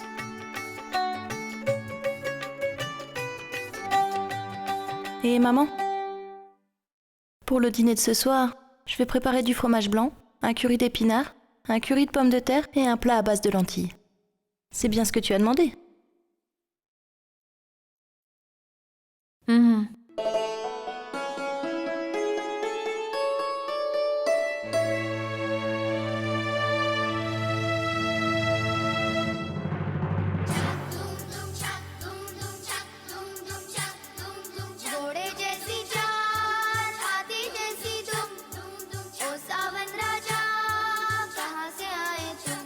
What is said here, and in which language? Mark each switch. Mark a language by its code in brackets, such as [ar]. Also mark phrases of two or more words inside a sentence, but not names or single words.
[fr] Et maman, pour le dîner de ce soir, je vais préparer du fromage blanc, un curry d'épinards, un curry de pommes de terre et un plat à base de lentilles. C'est bien ce que tu as demandé. Mhm. [hi] घोड़े जैसी चाल, हाथी जैसी दुम, ओ सावन राजा कहाँ से आए तुम?